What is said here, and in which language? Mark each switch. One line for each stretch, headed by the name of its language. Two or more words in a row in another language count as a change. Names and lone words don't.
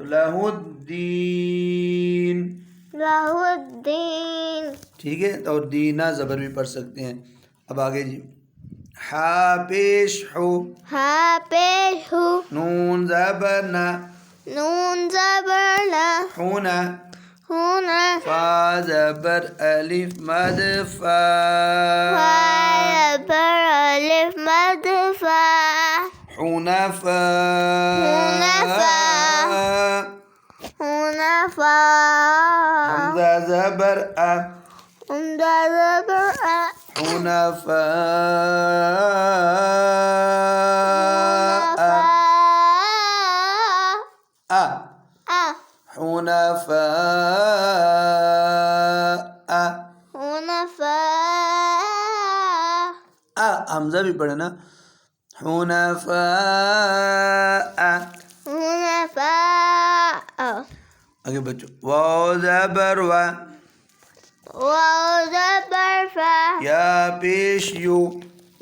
Arabic: लहुद्दीन, लाहुद्दीन,
Hindi: ठीक है। तो और दीना ज़बर भी पढ़ सकते हैं। अब आगे जी, हा पेश हु, हा पेश हु, नून ज़बर ना, नून ज़बर ना,
Arabic: हुना, हुना,
Hindi: फा ज़बर अलिफ मद फा, फा ज़बर अलिफ मद फा,
Arabic: हुनफा, حنفاء، حنفاء,
Hindi: हमज़ा ज़बर अ, हमज़ा ज़बर अ,
Arabic: हुनफा, हुनफा, अ, अ, حنفاء، أ, हुनफा,
Hindi: हमज़ा भी पढ़े ना, हुनफा,
Arabic: हुनफा,
Hindi: आगे बच्चों, वाव ज़बर वा, वाव ज़बर फा, या पेश यू,